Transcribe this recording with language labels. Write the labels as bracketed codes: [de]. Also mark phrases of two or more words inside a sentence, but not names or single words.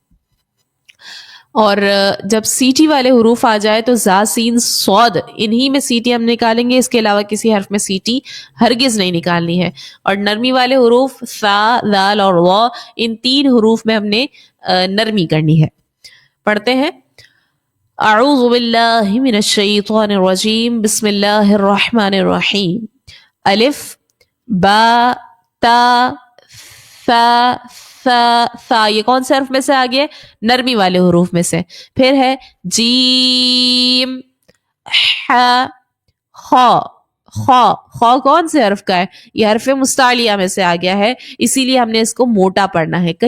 [ur] اور جب سیٹی والے حروف آ جائے تو زا، سین، صاد، انہی میں سیٹی ہم نکالیں گے، اس کے علاوہ کسی حرف میں سیٹی ہرگز نہیں نکالنی ہے. اور نرمی والے حروف سا، ذال اور غا، ان 3 حروف میں ہم نے نرمی کرنی ہے. [ar] پڑھتے ہیں. اعوذ باللہ من الشیطان الرجیم، بسم اللہ الرحمن الرحیم. الف، با، تا، [ur] ثا، ثا، ثا، یہ کون سے حرف میں سے آ گیا؟ نرمی والے حروف میں سے. پھر ہے جیم، ح، خا. خا، خا کون سے حرف کا ہے؟ یہ حرف مستعلیہ میں سے آ گیا ہے، اسی لیے ہم نے اس کو موٹا پڑھنا ہے.